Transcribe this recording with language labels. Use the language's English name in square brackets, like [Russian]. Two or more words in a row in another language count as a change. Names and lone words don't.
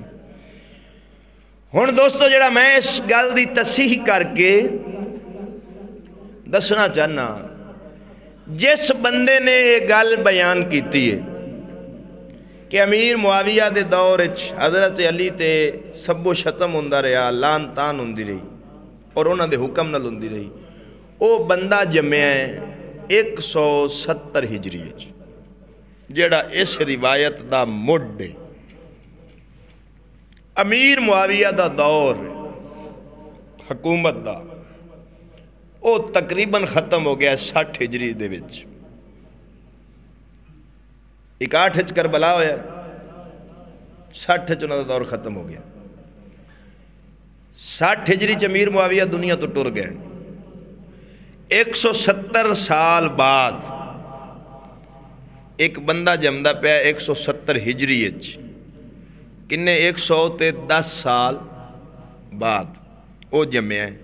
[Punjabi] ہن دوستو جڑا میں اس گل دی تصحیح کر کے دسنا چاہنا، جس بندے نے یہ گل بیان کیتی ہے کہ امیر معاویہ دے دور حضرت علی تے سب و شتم ہوندہ رہا، لان تان ہوندی رہی اور انہاں دے حکم نال ہوندی رہی، او بندہ جمعہ ہے 170 ہجری جیڑا اس روایت دا مڈ ہے۔ امیر معاویہ دا دور حکومت دا او تقریباً ختم ہو گیا 60 ہجری دے وچ، 61 کربلا ہویا، 60 انہاں دا دور ختم ہو گیا۔ 60 ہجری امیر معاویہ دنیا تو ٹر گئے۔ 170 سال بعد ایک بندہ جمدہ پہ 170 ہجری کنے 110 سال بعد وہ جمعہ ہے۔